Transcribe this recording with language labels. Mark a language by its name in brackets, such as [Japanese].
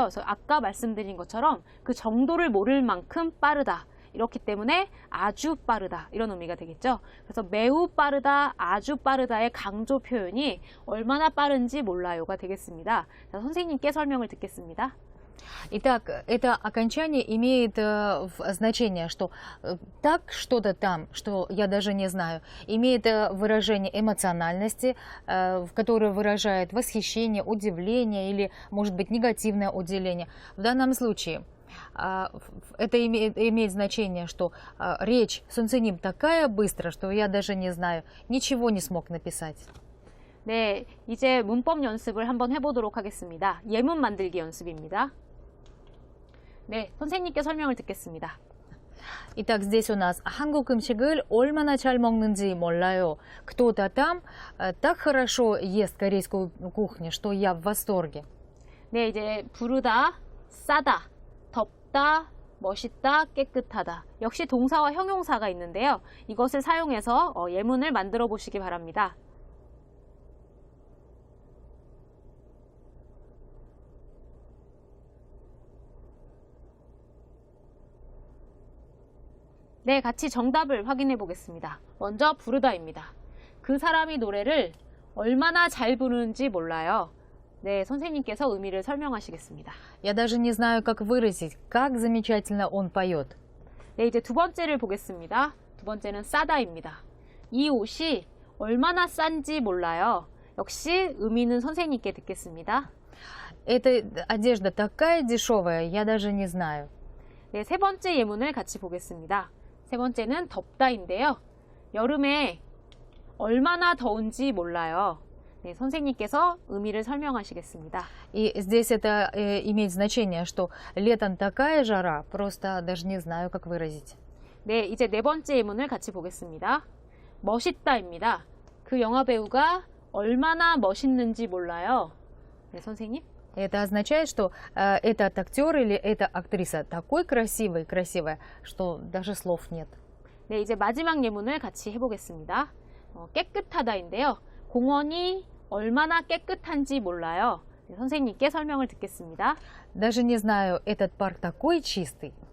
[Korean] 그래서 아까 말씀드린 것처럼 그 정도를 모를 만큼 빠르다. 이렇기 때문에 아주 빠르다. 이런 의미가 되겠죠. 그래서 매우 빠르다, 아주 빠르다의 강조 표현이 얼마나 빠른지 몰라요가 되겠습니다. 자, 선생님께 설명을 듣겠습니다. [Russian] Итак, это окончание имеет значение, что так что-то там, что я даже не знаю, имеет выражение эмоциональности, в которое выражает восхищение, удивление или, может быть, негативное удивление. В данном случае это имеет значение, что речь 선생님 такая быстрая, что я даже не знаю, ничего не смог написать. [Korean] 네, 이제 문법 연습을 한번 해보도록 하겠습니다. 예문 만들기 연습입니다. 네, 선생님께 설명을 듣겠습니다. [Russian] Итак, здесь у нас [Korean] 한국 음식을 얼마나 잘 먹는지 몰라요. [Russian] Кто-то там так хорошо ест корейскую кухню, что я в восторге. [Korean] 네, 이제 부르다, 싸다, 덥다, 멋있다, 깨끗하다. 역시 동사와 형용사가 있는데요. 이것을 사용해서 예문을 만들어 보시기 바랍니다. 네, 같이 정답을 확인해 보겠습니다. 먼저 부르다입니다. 그 사람이 노래를 얼마나 잘 부르는지 몰라요. 네, 선생님께서 의미를 설명하시겠습니다. [Russian] Я даже не знаю, как выразить, как замечательно он поет. [Korean] 네, 이제 두 번째를 보겠습니다. 두 번째는 싸다입니다. 이 옷이 얼마나 싼지 몰라요. 역시 의미는 선생님께 듣겠습니다. [Russian] Эта одежда такая дешевая, я даже не знаю. [Korean] 네, 세 번째 예문을 같이 보겠습니다. 세 번째는 덥다인데요. 여름에 얼마나 더운지 몰라요. 네, 선생님께서 의미를 설명하시겠습니다. [Russian] И здесь это имеет значение, что летом такая жара, просто даже не знаю, как выразить. [Korean] 네, 이제 네 번째 예문을 같이 보겠습니다. 멋있다입니다. 그 영화 배우가 얼마나 멋있는지 몰라요. 네, 선생님. [Russian] Это означает, что этот актер или эта актриса такой красивая, что даже слов нет. [Korean] 네, 이제 마지막 예문을 같이 해보겠습니다. 깨끗하다인데요. 공원이 얼마나 깨끗한지 몰라요. 네, 선생님께 설명을 듣겠습니다. [Russian] Даже не знаю, этот парк такой чистый.